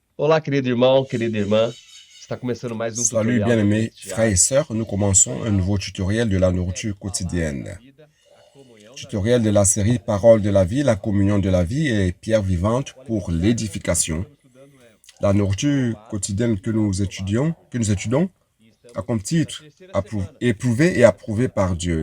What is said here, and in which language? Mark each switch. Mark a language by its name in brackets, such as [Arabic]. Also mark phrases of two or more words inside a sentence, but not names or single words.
[Portuguese] Olá, querido irmão, querida irmã. Está começando mais um [French] Salut [Portuguese] tutorial do [French] bien-aimés [Portuguese] Mestre [French] frères et [Portuguese] Tiago. [French] sœurs, nous commençons un nouveau tutoriel de la nourriture quotidienne. Tutoriel de la série Paroles de la vie, la communion de la vie et pierre vivante pour l'édification. La nourriture quotidienne que nous étudions a comme titre Éprouvé et approuvé par Dieu.